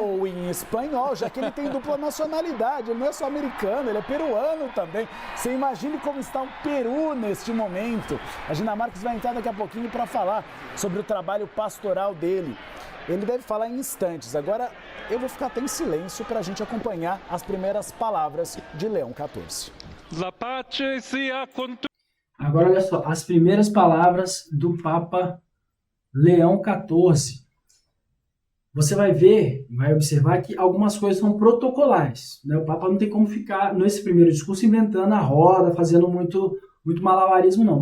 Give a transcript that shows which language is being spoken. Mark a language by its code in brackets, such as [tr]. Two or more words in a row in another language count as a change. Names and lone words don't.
[pt] Ou em espanhol, já que ele tem dupla nacionalidade. Ele não é só americano, ele é peruano também. Você imagine como está o Peru neste momento. A Gina Marques vai entrar daqui a pouquinho para falar sobre o trabalho pastoral dele. Ele deve falar em instantes. Agora, eu vou ficar até em silêncio para a gente acompanhar as primeiras palavras de Leão XIV. [it] La pace sia con tu... [pt] Agora, olha só, as primeiras palavras do Papa Leão XIV. Você vai ver, vai observar que algumas coisas são protocolares, né? O Papa não tem como ficar, nesse primeiro discurso, inventando a roda, fazendo muito malabarismo, não.